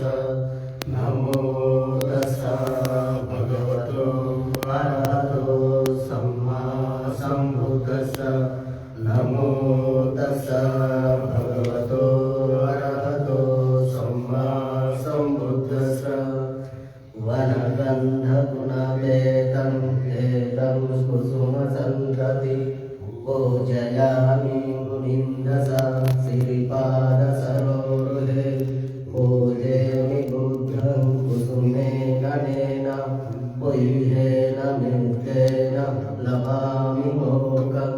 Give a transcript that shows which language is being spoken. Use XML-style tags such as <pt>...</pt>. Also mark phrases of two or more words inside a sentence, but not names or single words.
<pi>नमो तस्स भगवतो अरहतो सम्मा सम्बुद्धस्स। नमो तस्स भगवतो अरहतो सम्मा सम्बुद्धस्स। वनगन्धगुणवेतं एतं कुसुमसन्तति पूजयामि मुनिन्दसा सिरिपादसरोरुहे। पूजयामि बुद्धं कुसुमेन नेन पुह्येन मित्रेण लभामि मोक्षम्।</pi>